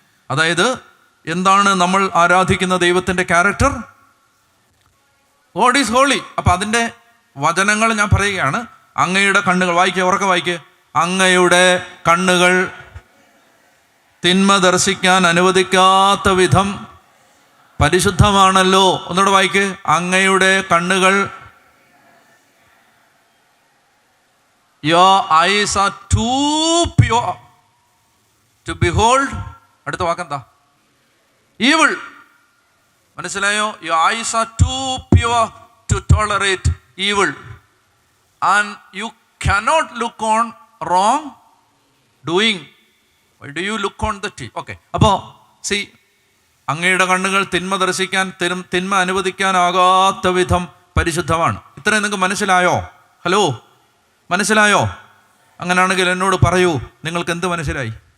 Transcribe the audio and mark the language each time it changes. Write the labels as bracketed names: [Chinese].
[Malayalam] അതായത് എന്താണ് നമ്മൾ ആരാധിക്കുന്ന ദൈവത്തിൻ്റെ ക്യാരക്ടർ? God is holy. അപ്പം അതിൻ്റെ വചനങ്ങൾ ഞാൻ പറയുകയാണ്. അങ്ങയുടെ കണ്ണുകൾ, വായിക്കുക, ഉറക്കെ വായിക്കുക. അങ്ങയുടെ കണ്ണുകൾ തിന്മ ദർശിക്കാൻ അനുവദിക്കാത്ത വിധം പരിശുദ്ധമാണല്ലോ. ഒന്നുകൂടെ വായിക്ക്. [English] അങ്ങയുടെ കണ്ണുകൾ, your eyes are too pure to behold. അടുത്ത വാക്കെന്താ? evil. മനസ്സിലായോ? your eyes are too pure to tolerate evil and you cannot look on wrong doing. Why do you look on the tree? [Malayalam] Okay, അപ്പോൾ see, അങ്ങയുടെ കണ്ണുകൾ തിന്മ ദർശിക്കാൻ, തിന്മ അനുവദിക്കാനാകാത്ത വിധം പരിശുദ്ധമാണ്. ഇത്രയും നിങ്ങൾക്ക് മനസ്സിലായോ? ഹലോ, മനസ്സിലായോ? അങ്ങനെയാണെങ്കിൽ എന്നോട് പറയൂ, നിങ്ങൾക്ക് എന്ത് മനസ്സിലായി?